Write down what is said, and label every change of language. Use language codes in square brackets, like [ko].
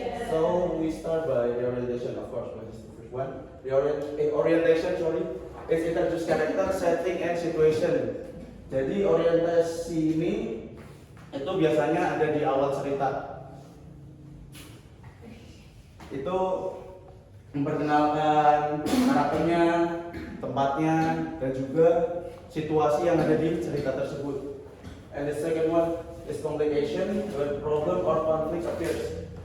[en] So we start by the orientation, of course. What is the first one? The orientation, is introduce character, setting, and situation. [id] Jadi orientasi ini itu biasanya ada di awal cerita. Itu memperkenalkan karakternya, tempatnya, dan juga situasi yang ada di cerita tersebut. [en] And the second one is complication, where problem or conflict appears.